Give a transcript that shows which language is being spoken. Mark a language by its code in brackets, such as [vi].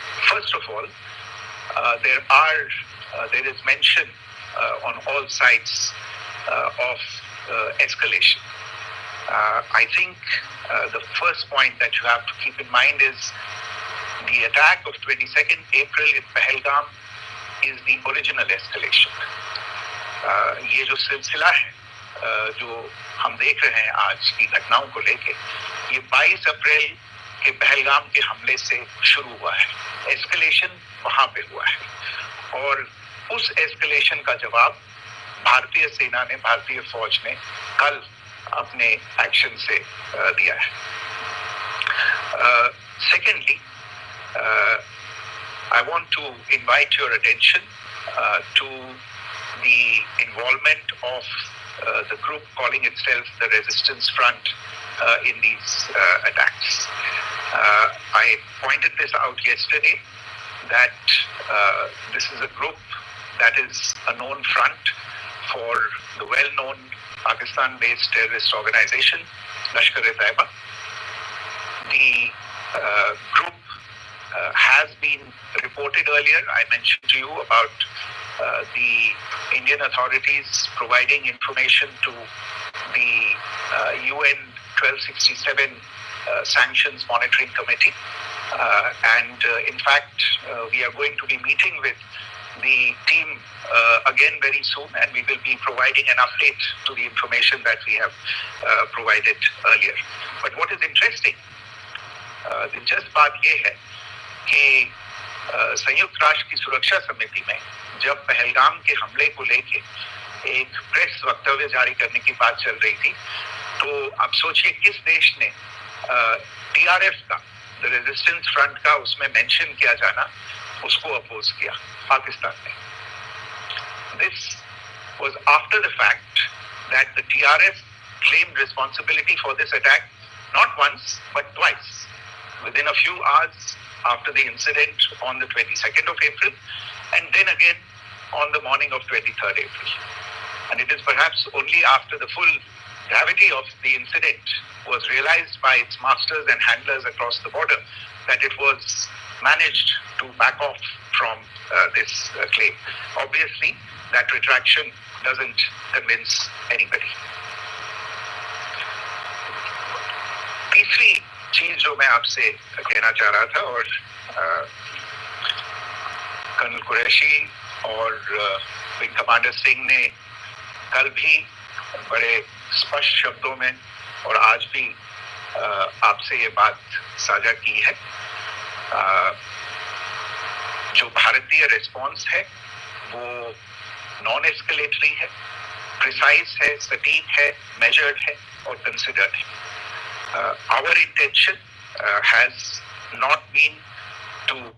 [en] First of all, there is mention on all sides of escalation. I think the first point that you have to keep in mind is the attack of 22nd April in Pahalgam is the original escalation. [hi] ये जो सिलसिला है जो हम देख रहे हैं आज की घटनाओं को लेके, ये 22 अप्रैल के पहलगाम के हमले से शुरू हुआ है. एस्केलेशन वहां पे हुआ है और उस एस्केलेशन का जवाब भारतीय सेना ने, भारतीय फौज ने कल अपने एक्शन से दिया है. [en] Secondly, I want to invite your attention to the involvement of the group calling itself the Resistance Front in these attacks. I pointed this out yesterday that this is a group that is a known front for the well-known Pakistan-based terrorist organization, Lashkar-e-Taiba. The group has been reported earlier. I mentioned to you about the Indian authorities providing information to the UN 1267 Sanctions Monitoring Committee. And in fact, we are going to be meeting with the team again very soon, and we will be providing an update to the information that we have provided earlier. But what is interesting, [hi] दिलचस्प बात यह है कि संयुक्त राष्ट्र की सुरक्षा समिति में जब पहलगाम के हमले को लेके एक प्रेस वक्तव्य जारी करने की बात चल रही थी, तो आप सोचिए किस देश ने टीआरएफ का, द रेजिस्टेंस फ्रंट का उसमें मेंशन किया जाना, उसको अपोज किया. पाकिस्तान ने. [en] This was after the fact that the TRF claimed responsibility for this attack not once but twice, within a few hours after the incident on the 22nd of April, and then again on the morning of 23rd April. And it is perhaps only after the full gravity of the incident was realized by its masters and handlers across the border that it was managed to back off from this claim. Obviously, that retraction doesn't convince anybody. [hi] तीसरी चीज जो मैं आपसे कहना चाह रहा था, और कर्नल कुरैशी और विंग कमांडर सिंह ने कल भी बड़े स्पष्ट शब्दों में और आज भी आपसे ये बात साझा की है. जो भारतीय रिस्पॉन्स है वो [en] non escalatory [hi] है, प्रिसाइज है, सटीक है, मेजर्ड है और कंसिडर्ड है. [en] Our intention has not been to.